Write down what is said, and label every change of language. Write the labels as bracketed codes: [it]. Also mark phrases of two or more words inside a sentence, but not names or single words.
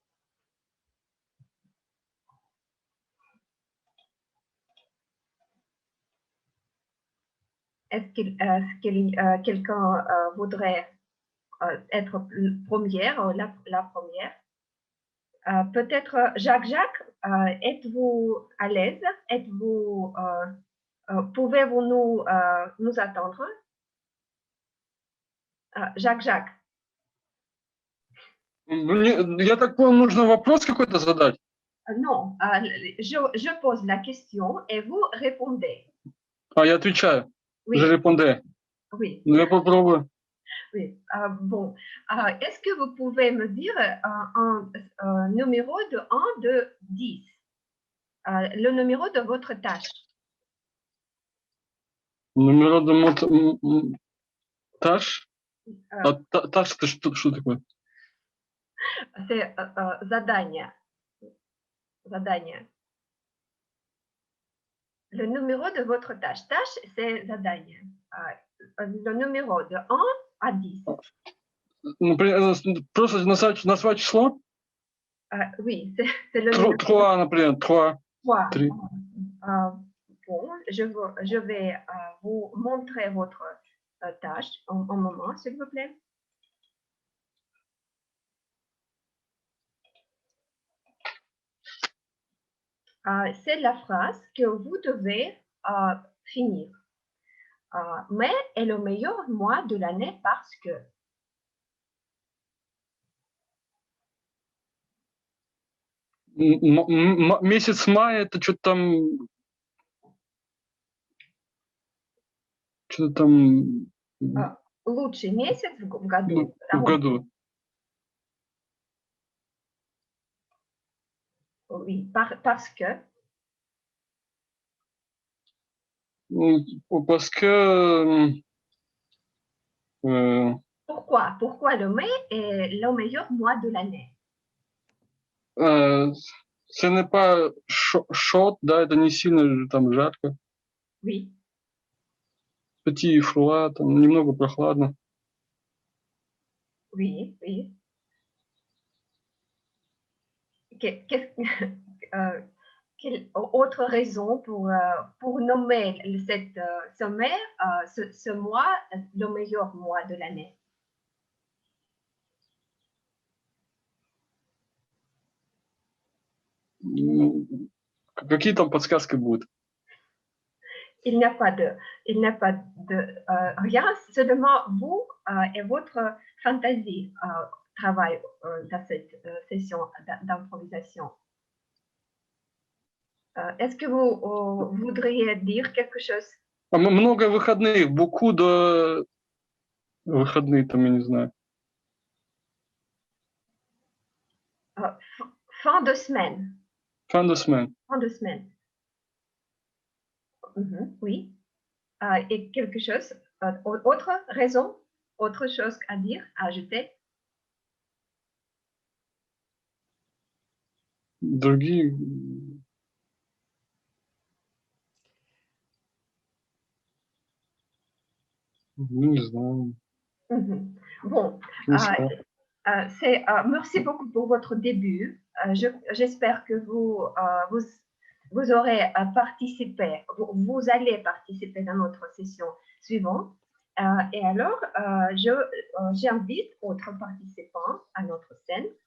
[fr] Est-ce que quelqu'un voudrait être première, la première? Peut-être Jacques, êtes-vous à l'aise? Pouvez-vous nous attendre? Jacques. [ru] Я так понял, нужно вопрос какой-то задать? [fr] Non, je pose la question et vous répondez. [ru] Я отвечаю. [fr] Oui. Je répondais. Oui. [ru] Ну, я попробую. [fr] Oui. Bon, est-ce que vous pouvez me dire un numéro de 1 de 10? Le numéro de votre tâche. Numéro de tâche? Tâche, [ru] это что такое? [fr] C'est задание. [ru] Задание. [fr] Le numéro de votre tâche. Tâche, c'est задание. Le numéro de 1 à 10. [ru] Просто назвать число? [fr] Oui, c'est le numéro. [ru] 3, например, 3. 3. [fr] Bon, je vais vous montrer votre tâche un moment, s'il vous plaît. C'est la phrase que vous devez finir. Mais est le meilleur mois de l'année parce que. [ru] Месяц мая, это что-то там... Лучший месяц в году. В году. [fr] Oui, parce que. Parce que... Pourquoi? Pourquoi le mai est le meilleur mois de l'année? Ce n'est pas chaud, [ru] да, это не сильно там жарко. [fr] Oui. Petit froid, [ru] там немного прохладно. [fr] Oui, oui. Quelle autre raison pour nommer ce mois le meilleur mois de l'année? [ru] Какие там подсказки будут? [fr] Il n'y a pas de rien, seulement vous et votre fantaisie travaillent dans cette session d'improvisation. Est-ce que vous voudriez dire quelque chose? [ru] Много выходных, [fr] beaucoup de [ru] выходные там, я не знаю. [fr] Fin de semaine. Fin de semaine. Fin de semaine. Oui. Et quelque chose, autre raison, autre chose à dire, à ajouter? [ru] Другие... Ну, не знаю. [fr] Bon, Bonsoir. merci beaucoup pour votre début. J'espère que vous aurez participé, vous allez participer dans notre session suivante. Et alors, j'invite d'autres participants à notre scène.